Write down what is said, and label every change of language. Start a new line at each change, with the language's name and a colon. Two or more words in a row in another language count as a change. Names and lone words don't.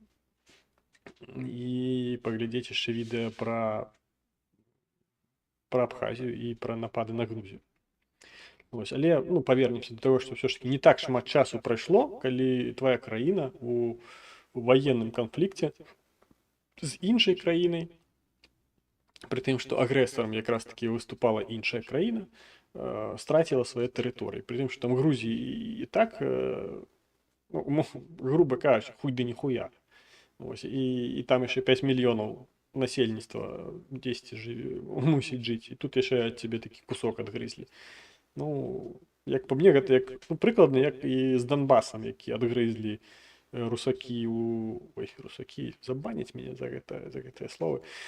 Ukrainian: І поглядіти ще відео про Абхазію і про напади на Грузію. Ось. Але, ну, повернемося до того, що все ж таки не так шмат часу пройшло, коли твоя країна у воєнному конфлікті з іншою країною,
Belarusian: при тым, што агрэсарам якраз таки выступала іншая краіна, страціла свае тэрыторыі.
Ukrainian: При тым, што там Грузіі і так, ну, грубо кажучи, хуй да ніхуя.
Belarusian: Ось, і там яшчэ 5 мільёнаў насельніцтва дзесьці мусіць жыць, і тут яшчэ ад цябе такі кусок адгрызлі. Ну, як па мне, гэта як, ну, прыкладна, як і з Донбасам, які адгрызлі русакі у... Ой, русакі, забаняць мяне за гэтыя словы.